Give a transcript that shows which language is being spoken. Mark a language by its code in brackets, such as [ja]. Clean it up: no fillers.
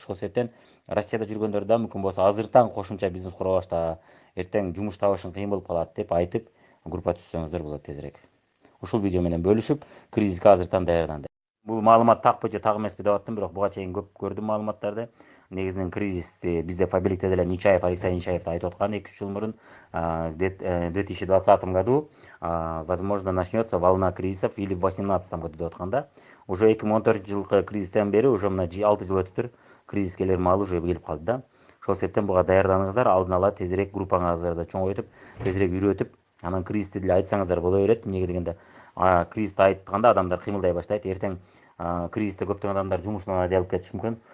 [ky] Ошол себептен Россияда жүргөндөр да мүмкүн болсо азыртан кошумча бизнес кура башта, эртең жумуш табышың кыйын болуп калат деп айтып, группа түзсөңүздөр болот тезирээк. Ушул видео менен бөлүшүп, кризиске азыртан даярдан. Бул маалымат такпы же так эмеспи деп аттым, бирок буга чейин көп көрдүм маалыматтарды. Негизинен кризисти бизде фабрикте деле Нечаев, Алексей Нечаев да айтып аткан 2-3 жыл мурун, [ru] в 2020 году возможно начнется волна кризисов или в 2018 году [ky] деп аткан да. Уже 2014 жылкы кризистен бери уже мына 6 жыл өтүптүр, кризис келер маалы уже келип калды да. Ошол себептен буга даярданыңыздар, алдын ала тезирээк группаңыздарды чоңойтуп, тезирээк үйрөтүп, анан кризисти деле айтсаңыздар боло берет. Эмнеге дегенде, кризисти айтканда адамдар кыймылдай баштайт. Эртең кризисте көптөгөн адамдар жумушунан айдалып кетиши мүмкүн.